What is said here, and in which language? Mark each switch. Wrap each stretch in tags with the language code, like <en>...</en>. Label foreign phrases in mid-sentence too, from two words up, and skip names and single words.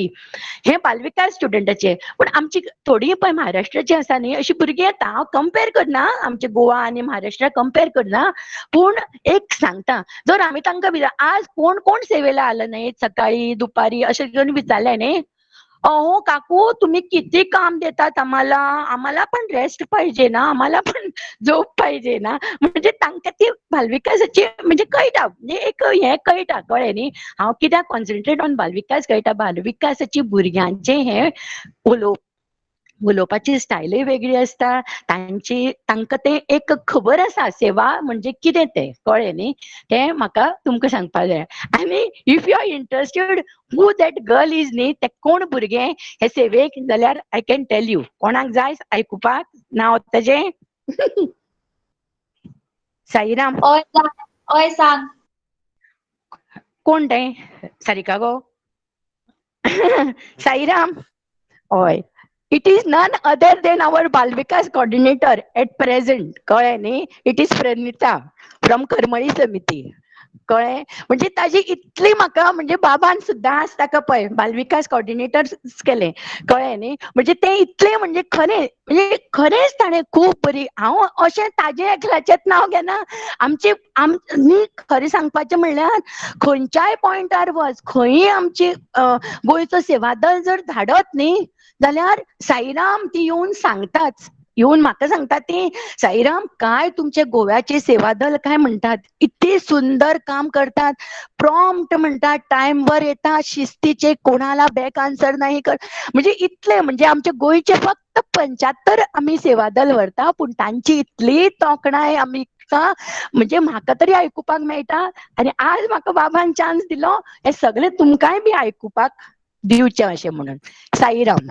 <kok>हें बालविकास स्टुडंटाचें. पूण आमची थोडीं पळय महाराष्ट्राचीं आसा न्ही, अशीं भुरगीं येता. हांव कंपेर करना, आमचे गोवा आनी महाराष्ट्रा कंपेर करना, पूण एक सांगता, जर आमी तांकां आज कोण सेवेला आलं न्ही, सकाळीं दुपारी अशें घेवन विचारलें न्ही,</kok> <mr>अहो काकू तुम्ही किती काम देतात आम्हाला, आम्हाला पण रेस्ट पाहिजे ना, आम्हाला पण झोप पाहिजे ना.</mr> <kok>म्हणजे तांकां ती बालविकासाची म्हणजे कळटा, म्हणजे एक हे कळटा, कळ्ळें न्ही. हांव कित्याक</kok> <en>concentrate on</en> <kok>बालविकास कळटा, बालविकासाची भुरग्यांचे हे उलोवपाची स्टायलय वेगळी आसता, तांकां ते एक खबर आसा सेवा म्हणजे कितें तें, कळ्ळें न्ही. तें म्हाका तुमकां सांगपाक जाय.</kok> <en>आनी if you are interested who that girl is</en> <kok>न्ही, तें कोण भुरगें हे सेवेक, जाल्यार</kok> <en>I can tell you.</en> <kok>कोणाक जाय आयकुपाक नांव तेजें? साईराम. हय सांग. कोण तें? सारिका गो. साईराम. हय.</kok> <en>It is none other than our Balvikas coordinator at present.</en> <kok>कळ्ळें न्ही.</kok> <en>It is Pranita from करमळी समिती.</en> <kok>कळ्ळें. म्हणजे ताजी इतली म्हाका म्हणजे बाबान सुद्दां आज ताका पळय बालविकास कॉर्डिनेटर केलें, कळ्ळें न्ही. म्हणजे तें इतलें म्हणजे खरेंच ताणें खूब बरी, हांव अशें ताजे एकल्याचेंच नांव घेना. आमची न्ही खरें सांगपाचें म्हणल्यार खंयच्याय पॉयंटार वच, खंयीय आमची गोंयचो सेवा दल जर धाडत न्ही, जाल्यार साईराम ती येवन सांगताच. येवन म्हाका सांगता ती,</kok> <mr>साईराम काय तुमचे गोव्याचे सेवा दल काय म्हणटात, इतकी सुंदर काम करतात, प्रॉम्प्ट म्हणटात, टायमवर येतात, शिस्तीचे, कोणाला बॅक आन्सर नाही कर.</mr> <kok>म्हणजे इतले म्हणजे आमचे गोंयचे फक्त 75 आमी सेवा दल व्हरता, पूण तांची इतली तोखणाय आमी म्हणजे म्हाका तरी आयकुपाक मेळटा. आनी आज म्हाका बाबान चान्स दिलो हे सगळे तुमकांय बी आयकुपाक दिवचें अशें म्हणून. साईराम.</kok>